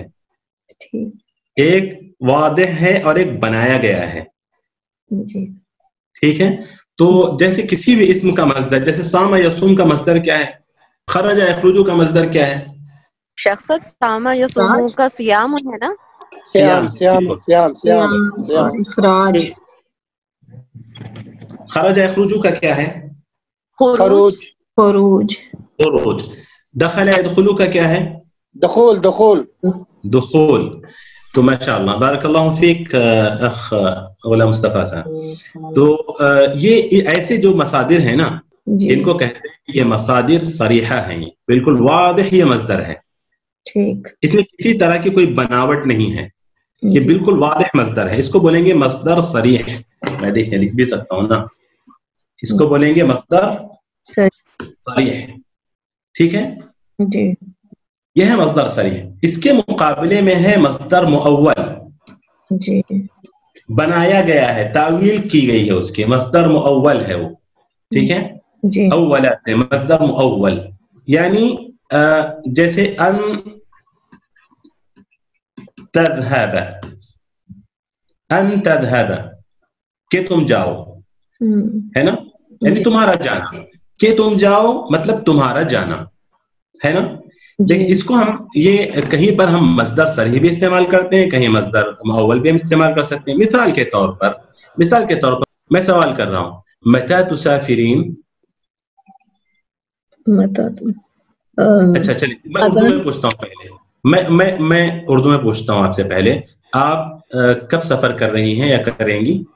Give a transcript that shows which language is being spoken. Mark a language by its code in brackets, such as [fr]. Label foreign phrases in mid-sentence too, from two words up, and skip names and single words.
[hi] ठीक, एक वादिह है और एक बनाया गया है, जी, ठीक है। तो जैसे किसी भी इस्म का मस्दर, जैसे [ar] صام يصوم [hi] का मस्दर क्या है, [ar] خرج يخرج [hi] का मस्दर क्या है? शेख साहब [ar] صام يصوم [hi] का सियाम है ना? [ar] صيام صيام صيام صيام صيام. [hi] इखराज, [ar] خرج يخرج [hi] का क्या है? खरूज खुरूज, खुरूज। [ar] دخل يدخل [hi] का क्या है? [ar] دخول دخول [hi] दुखूल। तो [ar] ما شاء الله بارك الله فيك [hi] अख गुलाम मुस्तफा साहब। तो ये ऐसे जो मसादिर हैं ना, इनको कहते हैं ये मसादिर सरीहा हैं, बिल्कुल वादिह ये मस्दर है, ठीक, इसमें किसी तरह की कोई बनावट नहीं है, ये बिल्कुल वादिह मस्दर है, इसको बोलेंगे मस्दर सरीह। मैं देखिए लिख भी सकता हूँ ना, इसको बोलेंगे मस्दर सरीह, ठीक है जी, यह है मस्दर सरीह। इसके मुकाबले में है मस्दर मुअव्वल, जी, बनाया गया है, तावील की गई है उसके, मस्दर मुअव्वल है वो, ठीक है, जी, अव्वला से मस्दर मुअव्वल, यानी जैसे [ar] أن تذهب, أن تذهب [hi] कि तुम जाओ, है ना, यानी तुम्हारा जाना, कि तुम जाओ मतलब तुम्हारा जाना, है ना। देखिए इसको हम ये कहीं पर हम मस्दर सरीह भी इस्तेमाल करते हैं, कहीं मस्दर मुअव्वल भी हम इस्तेमाल कर सकते हैं। मिसाल के तौर पर मैं सवाल कर रहा हूँ, [ar] متى تسافرين, [hi] अच्छा चलिए मैं उर्दू में पूछता हूँ पहले, मैं उर्दू में पूछता हूँ आपसे पहले, आप कब सफर कर रही हैं या करेंगी?